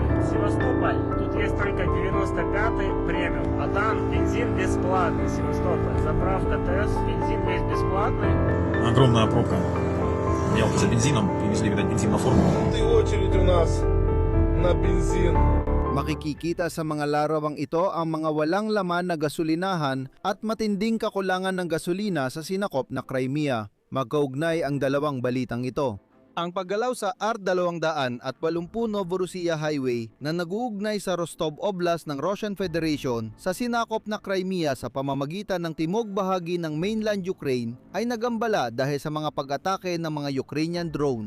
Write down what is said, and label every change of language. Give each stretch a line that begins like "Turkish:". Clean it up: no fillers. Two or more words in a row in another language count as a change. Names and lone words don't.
Russian: Севастополь, тут есть только 95-й премиум, а там бензин бесплатный. Севастополь, заправка ТС, бензин весь бесплатный. Огромная пробка. Ехал за бензином, привезли, видать, бензин на форму. И очередь у нас на бензин.
Filipino: Makikikita sa mga larawang ito ang mga walang laman na gasolinahan at matinding kakulangan ng gasolina sa sinakop na Crimea. Magkaugnay ang dalawang balitang ito. Ang paggalaw sa R-280 Novorossiya Highway na nag-uugnay sa Rostov Oblast ng Russian Federation sa sinakop na Crimea sa pamamagitan ng timog bahagi ng mainland Ukraine ay nagambala dahil sa mga pag-atake ng mga Ukrainian drone.